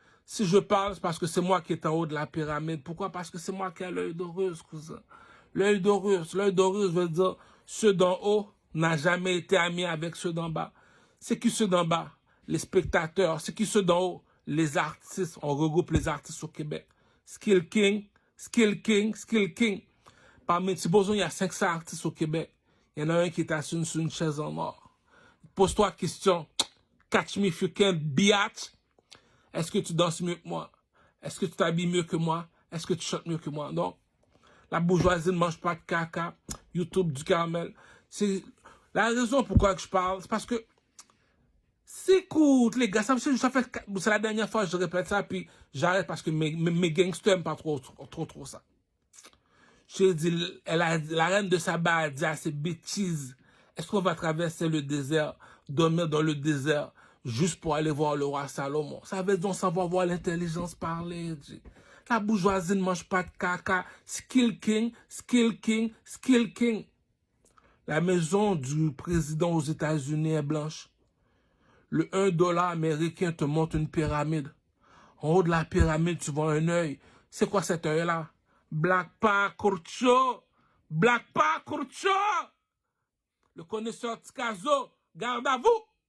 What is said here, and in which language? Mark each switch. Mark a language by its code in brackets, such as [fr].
[fr] Si je parle, c'est parce que c'est moi qui est en haut de la pyramide. Pourquoi? Parce que c'est moi qui ai l'œil d'Horus, cousin. L'œil d'Horus veut dire ceux d'en haut n'a jamais été amis avec ceux d'en bas. C'est qui ceux d'en bas? Les spectateurs. C'est qui ceux d'en haut? Les artistes. On regroupe les artistes au Québec. [en] Skill King, Skill King, Skill King. [fr] Parmi, supposons, il y a 500 artistes au Québec. Il y en a un qui est assis sur une chaise en or. Pose-toi la question. [en] Catch me if you can, biatch. [fr] Est-ce que tu danses mieux que moi? Est-ce que tu t'habilles mieux que moi? Est-ce que tu chantes mieux que moi? Non. La bourgeoisie ne mange pas de caca. YouTube du caramel. C'est la raison pourquoi je parle. C'est parce que c'est cool, les gars. Ça fait, c'est la dernière fois que je répète ça, puis j'arrête parce que mes gangsters n'aiment pas trop ça. J'ai dit, la reine de Saba a dit à ses bêtises. Est-ce qu'on va traverser le désert, dormir dans le désert, juste pour aller voir le roi Salomon? Ça veut dire on s'en va voir l'intelligence parler. La bourgeoisie ne mange pas de caca. [en] Skill King, Skill King, Skill King. [fr] La maison du président aux États-Unis est blanche. Le 1$ américain te montre une pyramide. En haut de la pyramide, tu vois un œil. C'est quoi cet œil-là? Black Pacorcho! Black Pacorcho! Le connaisseur Tikazo, garde à vous!